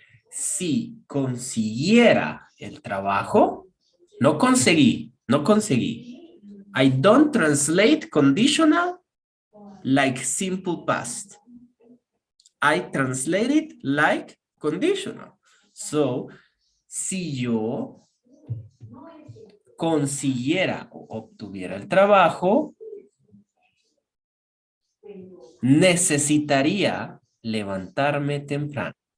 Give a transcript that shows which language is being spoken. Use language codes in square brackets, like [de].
[es] Si consiguiera el trabajo, no conseguí. [en] I don't translate conditional like simple past. I translate it like conditional. [es] So, si yo consiguiera o obtuviera el trabajo, necesitaría levantarme temprano.